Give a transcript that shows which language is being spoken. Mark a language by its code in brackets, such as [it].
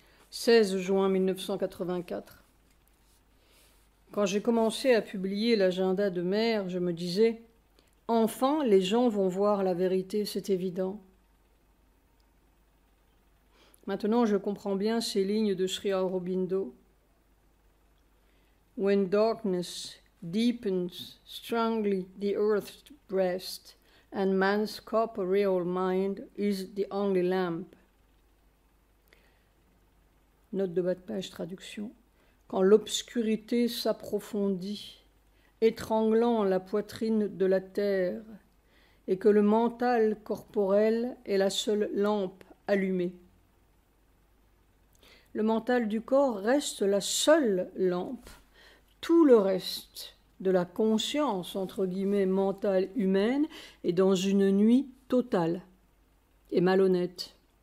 [fr] 16 juin 1984. Quand j'ai commencé à publier l'agenda de mer, je me disais « Enfin, les gens vont voir la vérité, c'est évident. » Maintenant, je comprends bien ces lignes de Sri Aurobindo. [en] When darkness deepens strongly the earth's breast, and man's corporeal mind is the only lamp. [fr] Note de bas de page, traduction. Quand l'obscurité s'approfondit, étranglant la poitrine de la terre, et que le mental corporel est la seule lampe allumée. Le mental du corps reste la seule lampe. Tout le reste de la conscience, entre guillemets, mentale humaine, est dans une nuit totale et malhonnête.